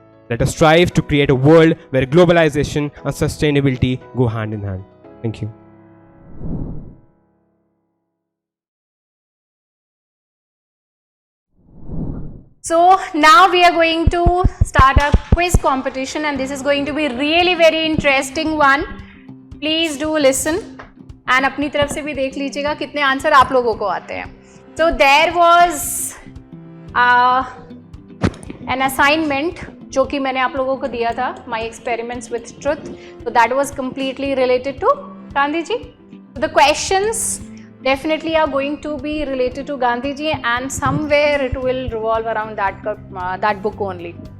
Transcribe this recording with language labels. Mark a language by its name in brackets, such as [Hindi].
[English] Let us strive to create a world where globalization and sustainability go hand in hand. Thank you. So now we are going to start our quiz competition, and this is going to be really very interesting one. Please do listen and [Hindi] अपनी तरफ से भी देख लीजिएगा कितने answer आप लोगों को आते हैं. [English] So there was an assignment [Hindi] जो कि मैंने आप लोगों को दिया था, [English] my experiments with truth. So that was completely related to Gandhi ji. So the questions definitely are going to be related to Gandhi ji, and somewhere it will revolve around that book only.